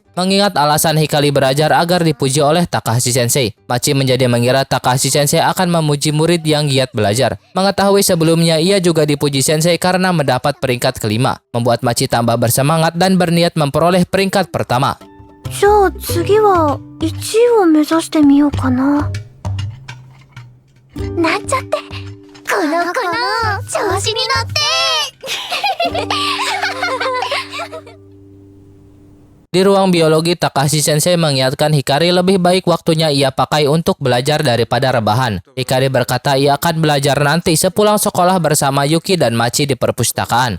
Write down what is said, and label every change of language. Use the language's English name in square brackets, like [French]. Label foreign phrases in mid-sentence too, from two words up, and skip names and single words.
[Indonesian] Mengingat alasan Hikari belajar agar dipuji oleh Takahashi Sensei, Machi menjadi mengira Takahashi Sensei akan memuji murid yang giat belajar. Mengetahui sebelumnya ia juga dipuji Sensei karena mendapat peringkat kelima, membuat Machi tambah bersemangat dan berniat memperoleh peringkat pertama. [Japanese] じゃあ次は1位を目指してみようかな。なんちゃって。この調子に乗って。 [Indonesian] Di ruang biologi, Takashi Sensei mengingatkan Hikari lebih baik waktunya ia pakai untuk belajar daripada rebahan. Hikari berkata ia akan belajar nanti sepulang sekolah bersama Yuki dan Machi di perpustakaan.